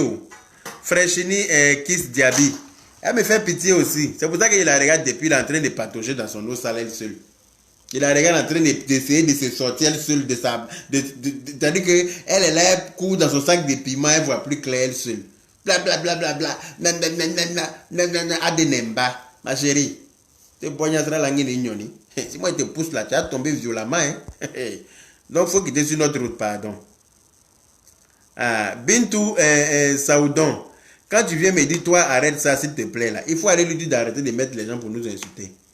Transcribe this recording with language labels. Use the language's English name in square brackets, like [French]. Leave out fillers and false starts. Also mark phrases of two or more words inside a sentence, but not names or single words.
[French] Oh. Freshini et Kiss Diaby. Elle me fait pitié aussi. C'est pour ça qu'il la regarde depuis, il est en train de patauger dans son eau sale elle seule. Il la regarde en train d'essayer de se sortir elle seule de sa. C'est-à-dire qu'elle est là, elle court dans son sac de piment, elle ne voit plus clair elle seule. Bla bla bla bla bla. Adenemba. Ma chérie. Tu poignarderas la guine. Si moi je te pousse là, tu vas tomber violemment. Hein? Donc il faut quitter sur notre route, pardon. Ah, Bintou Saoudon. Quand tu viens me dire, toi, arrête ça, s'il te plaît, là. Il faut aller lui dire d'arrêter de mettre les gens pour nous insulter.